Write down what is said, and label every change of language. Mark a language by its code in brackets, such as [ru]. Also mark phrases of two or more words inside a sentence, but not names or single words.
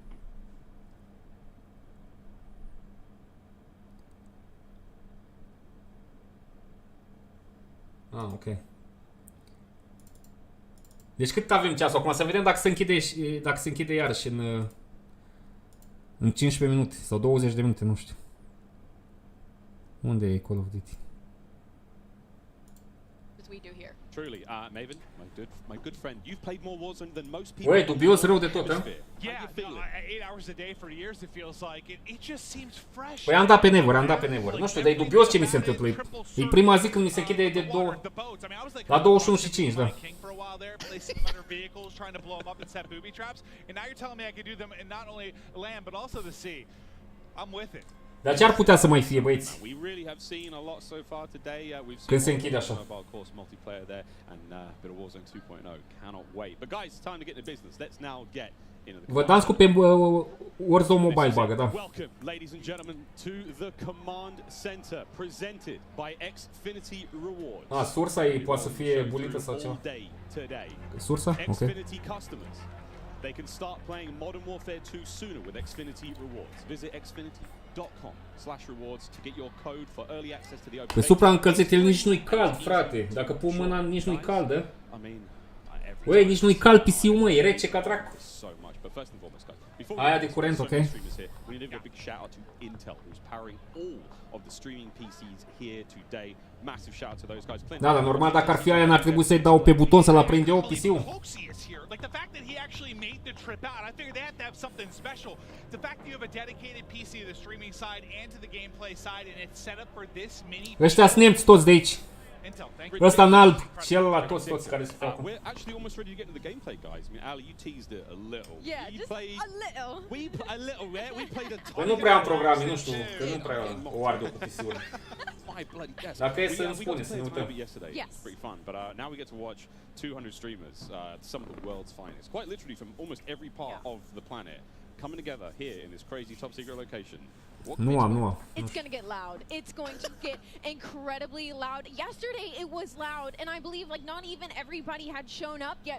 [ro] Ah, ok. Deci cât avem ceasul acum? Să vedem dacă se închide iarăși în 15 minute sau 20 de minute, nu știu. Unde e Call of Duty? [en] Truly, Maven, my good friend, you've played more Warzone than most people. [ro] Băi, dubios rău de tot, ha? [en] Yeah, 8 hours a day for years it feels like. It just seems fresh. [ro] Păi am dat pe Never, Nu știu, dar e dubios ce mi se întâmplă. E prima zi când mi se închide de la 21 și 5, da. [en] I'm with it. [ro] Dar ce ar putea să mai fie, băieți? [en] We really have seen a lot so far today. We've seen [ro] Când se închide așa. [en] mobile course multiplayer there and a bit of Warzone 2.0. Cannot wait. But guys, it's time to get into business. Let's now get into the [ro] Vă dați cu pe Warzone Mobile bagă, da. [en] Welcome, ladies and gentlemen, to the Command Center presented by Xfinity Rewards. [ro] Sursa ei poate să fie bulită sau ceva. Sursa? Ok. [en] Xfinity customers. They can start playing Modern Warfare 2 sooner with Xfinity Rewards. Visit xfinity.com/rewards to get your code for early access to the open. [ro] Pe supraîncălțit el nici nu-i cald, frate. Dacă pun mâna, nici nu-i caldă. Băi, nici nu-i cald PC-ul, mă, e rece ca dracu. Aia de curent, ok? [en] We need a big shout out to Intel, who's powering all of the streaming PCs here today. Massive shout out to those guys. [ro] Da, dar normal dacă ar fi aia, n-ar trebui să-i dau pe buton să-l aprind eu PC-ul. [en] Like the fact that he actually made the trip out, I figured they have to have something special. The fact that you have a dedicated PC to the streaming side and to the gameplay side, and it's set up for this many. [ro] Ăștia-s nemți toți de aici. Ăsta în alb și el la toți care se fac. [en] We're actually almost ready to get into the gameplay, guys. I mean, Ali, you teased it a little. Yeah, just a little. A little, yeah. We played a [ro] Păi nu prea am programe, nu știu, că nu prea o arde cu PC-ul. Dacă e să-mi spune, să ne uităm. [en] Yes. Pretty fun, but now we get to watch 200 streamers, some of the world's finest, quite literally from almost every part of the planet, coming together here in this crazy top secret location. [ro] Nu am. [en] It's going to get loud. It's going to get incredibly loud. Yesterday it was loud, and I believe like not even everybody had shown up yet.